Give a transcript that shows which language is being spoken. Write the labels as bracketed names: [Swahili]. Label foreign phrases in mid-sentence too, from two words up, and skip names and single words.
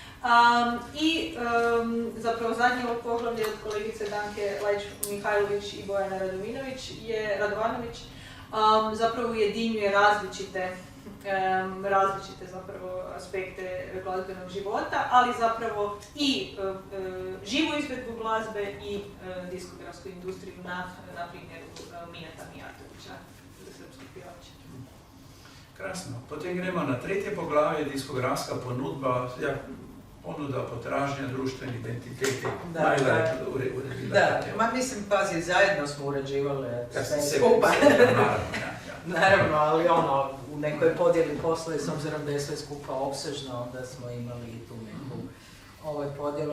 [Croatian] Zapravo zadnje ovo poglavlje od kolegice Danke Lajč-Mihajlović i Bojana Radovanović zapravo ujedinjuje različite zapravo aspekte glazbenog života, ali zapravo i živu izvedbu glazbe i diskografsku industriju na primjeru Mineta Mijatovića, srpskog pjevača. [Slovenian] Krasno. Potem gremo na tretje poglavje, diskografska ponudba. [Croatian] Ponuda, potražnja, društveni identiteti. Mislim, pazi, zajedno smo uređivali sve skupa. Naravno, ali u nekoj podjeli posla, s obzirom da je sve skupa opsežno, onda smo imali i tu neku podjelu.